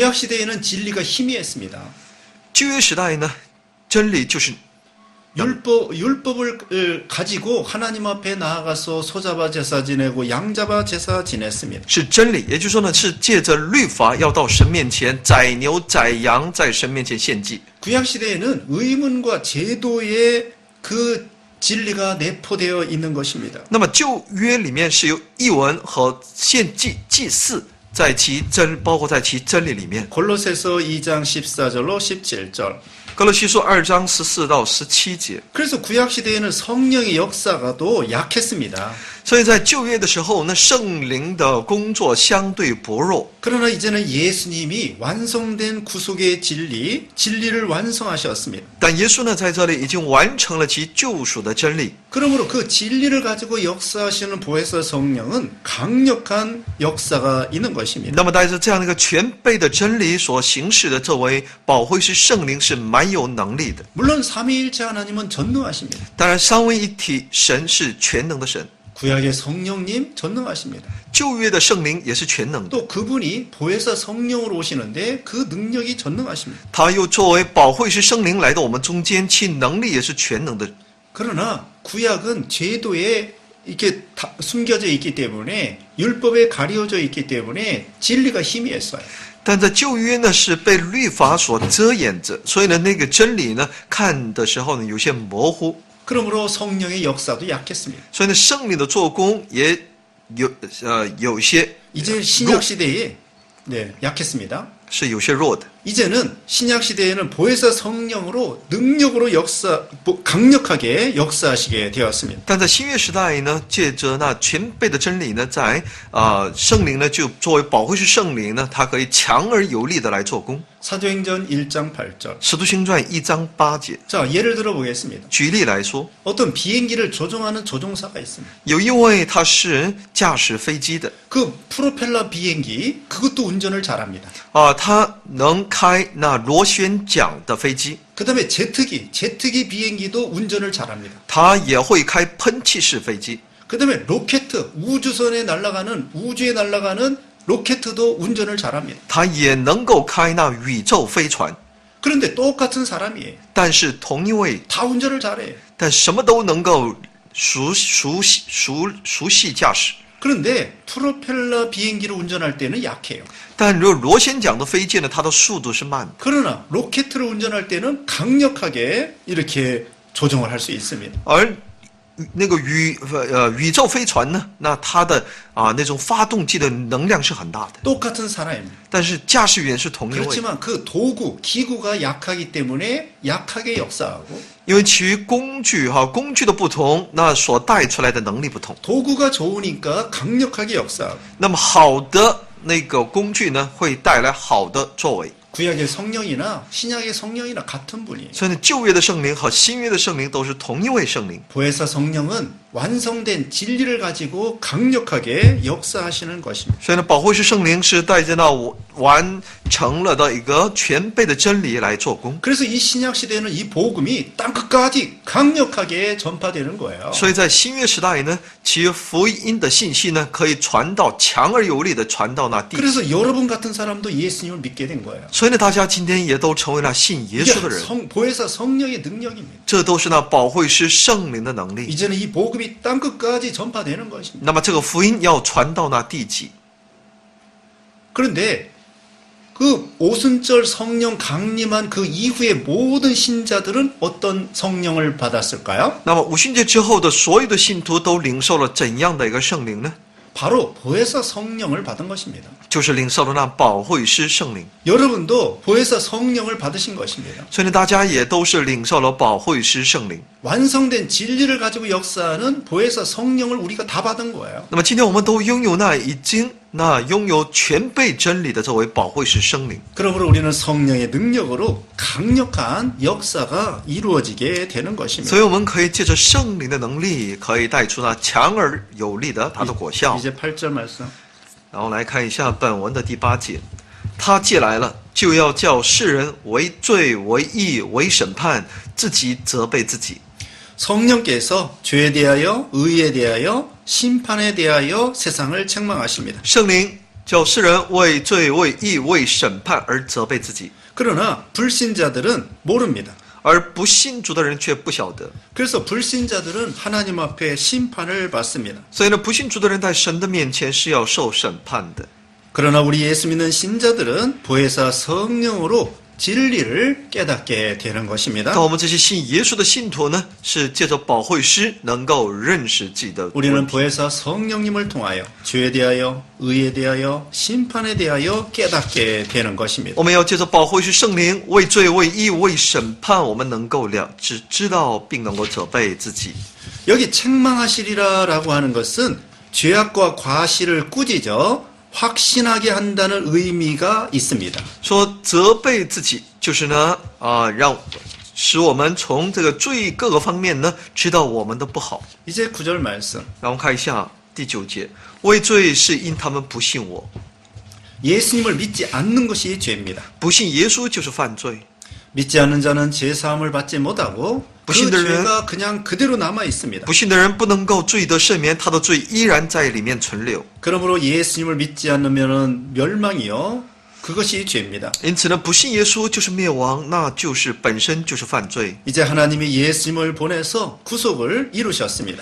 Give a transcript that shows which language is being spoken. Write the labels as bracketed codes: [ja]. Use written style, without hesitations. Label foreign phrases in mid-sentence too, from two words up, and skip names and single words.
[ko] 구약 시대에는 진리가 희미했습니다. [zh] 旧约时代呢，真理就是 [ko] 율법을 가지고 하나님 앞에 나아가서 소잡아 제사 지내고 양잡아 제사 지냈습니다. [zh] 是真理，也就是说呢，是借着律法要到神面前宰牛宰羊，在神面前献祭。 [ko] 구약 시대에는 의문과 제도의 그 진리가 내포되어 있는 것입니다. [zh] 那么旧约里面是有译文和献祭祭祀包括在其真理里面。 [ko] 골로새서 2장 14절로 17절. [zh] 哥罗西书2章14到17节。 [ko] 그래서 구약 시대에는 성령의 역사가 또 약했습니다. [zh] 所以在旧约的时候，那圣灵的工作相对薄弱。 [ko] 그러나 이제는 예수님이 완성된 구속의 진리를 완성하셨습니다. [zh] 但耶稣呢，在这里已经完成了其救赎的真理。 [ko] 그러므로 그 진리를 가지고 역사하시는 보혜사 성령은 강력한 역사가 있는 것입니다. [zh] 那么带着这样的一个全备的真理所行使的这位保惠师圣灵是蛮有能力的。 [ko] 물론 삼위일체 하나님은 전능하십니다. [zh] 当然，三位一体神是全能的神， [ko] 구약의 성령님 전능하십니다. [zh] 旧约的圣灵也是全能的。 [ko] 또 그분이 보혜사 성령으로 오시는데 그 능력이 전능하십니다. [zh] 他又作为保惠师圣灵来到我们中间，其能力也是全能的。 [ko] 그러나 구약은 제도에 이렇게 숨겨져 있기 때문에 율법에 가려져 있기 때문에 진리가 희미했어요. [zh] 但在旧约呢，是被律法所遮掩着，所以呢，那个真理呢，看的时候呢，有些模糊。 [ko] 그러므로 성령의 역사도 약했습니다. [zh] 所以呢，圣灵的做工也有些 [ko] 이제 신약 시대에 약했습니다. [zh] 是有些弱的。 [ko] 이제는 신약 시대에는 보혜사 성령으로 능력으로 강력하게 역사하시게 되었습니다. [zh] 但在新约时代呢，借着那全备的真理呢，在圣灵呢就作为保惠师圣灵呢，它可以强而有力的来做工。 [ko] 사도행전 1장 8절. [zh] 使徒行传1章8节， [ko] 자, 예를 들어 보겠습니다. [zh] 举例来说， [ko] 어떤 비행기를 조종하는 조종사가 있습니다. [zh] 有一位他是驾驶飞机的 [ko] 그 프로펠러 비행기 그것도 운전을 잘합니다. [zh] 他能开那螺旋桨的飞机， [ko] 그다음에 제트기 비행기도 운전을 잘합니다. [zh] 他也会开喷气式飞机。 [ko] 그다음에 로켓 우주에 날아가는 로켓도 운전을 잘합니다. [zh] 他也能够开那宇宙飞船， [ko] 그런데 똑같은 사람이에요. [zh] 但是同一位， [ko] 다 운전을 잘해요. [zh] 但什么都能够熟悉驾驶。 [ko] 그런데 프로펠러 비행기를 운전할 때는 약해요. [zh] 但如果螺旋桨的飞机呢，它的速度是慢的， [ko] 그러나 로켓을 운전할 때는 강력하게 이렇게 조종을 할 수 있습니다. [zh] 而那个宇宙飞船呢，那它的那种发动机的能量是很大的， [ko] 똑같은 사람입니다. [zh] 但是驾驶员是同一位， [ko] 그렇지만 그 기구가 약하기 때문에 약하게 역사하고 [zh] 因为其余工具的不同，那所带出来的能力不同。 [ko] 도구가 좋으니까 강력하게 역사하고 [zh] 那么好的那个工具呢，会带来好的作为。 [ko] 구약의 성령이나 신약의 성령이나 같은 분이에요. [zh] 所以呢，旧约的圣灵和新约的圣灵都是同一位圣灵。 [ko] 보혜사 성령은 완성된 진리를 가지고 강력하게 역사하시는 것입니다. [zh] 所以呢，保惠师圣灵是带着那完成了的一个全备的真理来做工。 [ko] 그래서 이 신약 시대에는 이 복음이 땅끝까지 강력하게 전파되는 거예요. [zh] 所以在新约时代呢，其福音的信息呢，可以传到强而有力的传到那地。 [ko] 그래서 여러분 같은 사람도 예수님을 믿게 된 거예요. [zh] 所以呢，大家今天也都成为了信耶 [ko] 이게 [zh] 稣的人， [ko] 보혜사 성령의 능력입니다. [zh] 这都是那保惠师圣灵的能力。 [ko] 이제는 이 복음이 땅끝까지 전파되는 것입니다. [zh] 那么这个福音要传到那地极。 [ko] 그런데 그 오순절 성령 강림한 그 이후의 모든 신자들은 어떤 성령을 받았을까요? [zh] 那么五旬节之后的所有的信徒都领受了怎样的一个圣灵呢？ [ko] 바로 보혜사 성령을 받은 것입니다. [zh] 就是领受了那保惠师圣灵。 [ko] 여러분도 보혜사 성령을 받으신 것입니다. [zh] 所以呢，大家也都是领受了保惠师圣灵。 [ko] 완성된 진리를 가지고 역사하는 보혜사 성령을 우리가 다 받은 거예요. [zh] 那么今天我们都拥有拥有全备真理的这位保惠师圣灵。 [ko] 그러므로 우리는 성령의 능력으로 강력한 역사가 이루어지게 되는 것입니다. [zh] 所以我们可以借着圣灵的能力，可以带出那强而有力的它的果效。 [ko] 이제 8절 말씀. [zh] 然后来看一下本文的第8节，他既来了，就要叫世人为罪、为义、为审判，自己责备自己。 [ko] 성령께서 죄에 대하여 의에 대하여 심판에 대하여 세상을 책망하십니다. [zh] 圣灵叫世人为罪、为义、为审判而责备自己， [ko] 그러나 불신자들은 모릅니다. [zh] 而不信主的人却不晓得。 [ko] 그래서 불신자들은 하나님 앞에 심판을 받습니다. [zh] 所以呢，不信主的人在神的面前是要受审判的。 [ko] 그러나 우리 예수 믿는 신자들은 보혜사 성령으로 진리를 깨닫게 되는 것입니다. [zh] 但我们这些信耶稣的信徒呢，是借着保惠师能够认识自己的问 [ko] 우리는 [zh] 题。 [ko] 보혜사 성령님을 통하여 죄에 대하여 의에 대하여 심판에 대하여 깨닫게 되는 것입니다. [zh] 我们要借着保惠师圣灵为罪、为义、为审判，我们能够知道并能够责备自己。 [ko] 여기 책망하시리라라고 하는 것은 죄악과 과실을 꾸짖어 확신하게 한다는 의미가 있습니다. [zh] 说责备自己，就是呢，使我们从这个罪各个方面呢，知道我们的不好。 [ko] 이제 9절 말씀. [zh] 让我们看一下第9节，为罪是因他们不信我， [ko] 예수님을 믿지 않는 것이 죄입니다. [zh] 不信耶稣就是犯罪。 [ko] 믿지 않는 자는 죄 사함을 받지 못하고 그 죄가 그냥 그대로 남아 있습니다. [zh] 不信的人不能够罪得赦免，他的罪依然在里面存留。 [ko] 그러므로 예수님을 믿지 않으면 멸망이요. 그것이 죄입니다. [zh] 因此呢，不信耶稣就是灭亡，那就是本身就是犯罪。 [ko] 이제 하나님이 예수님을 보내서 구속을 이루셨습니다.